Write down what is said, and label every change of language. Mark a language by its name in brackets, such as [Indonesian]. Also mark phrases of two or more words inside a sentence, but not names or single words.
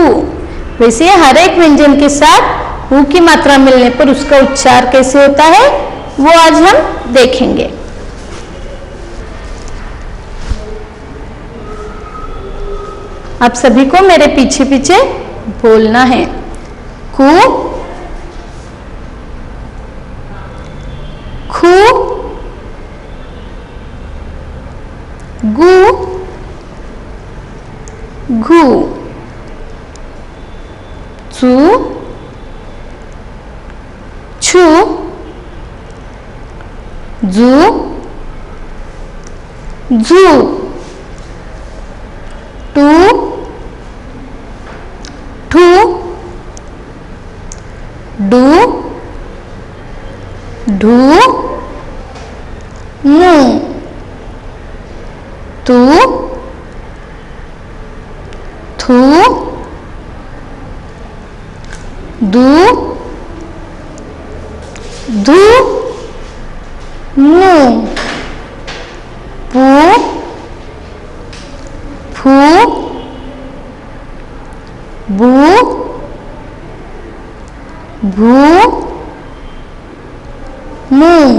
[Hindi] वैसे हर एक व्यंजन के साथ ऊ की मात्रा मिलने पर उसका उच्चार कैसे होता है वो आज हम देखेंगे। आप सभी को मेरे पीछे पीछे बोलना है। कु, खु, गु, घु, चु, छु, जु, झु, टू, ठू, डू, ढू, मू, तू, थू, दू, धू, मू, पू, फू, बू, भू, मू,